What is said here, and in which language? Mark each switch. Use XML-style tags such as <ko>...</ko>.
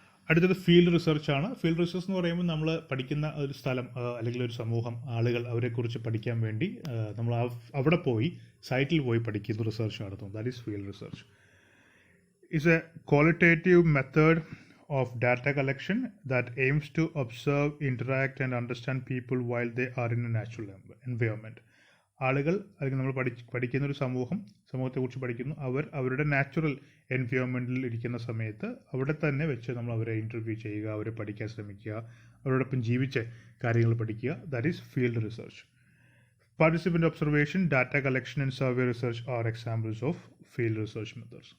<ml>അടുത്തത് field റിസർച്ചാണ്. Field research എന്ന് പറയുമ്പോൾ നമ്മൾ പഠിക്കുന്ന ഒരു സ്ഥലം അല്ലെങ്കിൽ ഒരു സമൂഹം, ആളുകൾ, അവരെക്കുറിച്ച് പഠിക്കാൻ വേണ്ടി നമ്മൾ അവിടെ പോയി, സൈറ്റിൽ പോയി പഠിക്കുന്ന റിസർച്ച് നടത്തും.</ml> <en>That is field research. It's a qualitative method of data collection that aims to observe, interact and understand people while they are in a natural environment.</en> <ml>ആളുകൾ, അല്ലെങ്കിൽ നമ്മൾ പഠിക്കുന്ന ഒരു സമൂഹത്തെക്കുറിച്ച് പഠിക്കുന്നു. അവരുടെ നാച്ചുറൽ എൻവയോൺമെൻറ്റിൽ ഇരിക്കുന്ന സമയത്ത് അവിടെ തന്നെ വെച്ച് നമ്മൾ അവരെ ഇൻ്റർവ്യൂ ചെയ്യുക, അവരെ പഠിക്കാൻ ശ്രമിക്കുക, അവരോടൊപ്പം ജീവിച്ച കാര്യങ്ങൾ പഠിക്കുക.</ml> <en>That is field research. Participant observation, data collection and survey research are examples of field research methods.</en>